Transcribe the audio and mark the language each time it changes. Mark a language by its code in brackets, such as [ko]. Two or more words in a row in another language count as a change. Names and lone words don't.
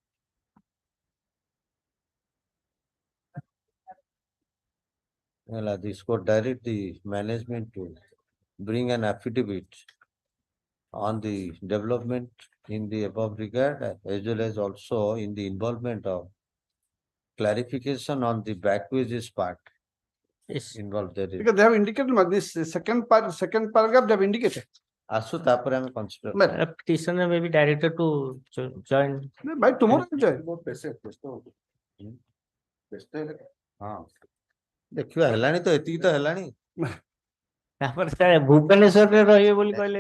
[en] Well, this court direct the management to bring an affidavit on the development in the above regard, as well as also in the involvement of clarification on the back wages part Yes. involved there. Because they have indicated, this second paragraph they have indicated. [or] Asu tapare ame consider. [en] Petitioner may be directed to join. By tomorrow, join. [or] ହଁ ଦେଖିଓ ହେଲାନି ତ ଏତିକି ତ ହେଲାନି ତାପରେ ସାର୍ ଭୁବନେଶ୍ୱରରେ ରହିବେ ବୋଲି କହିଲେ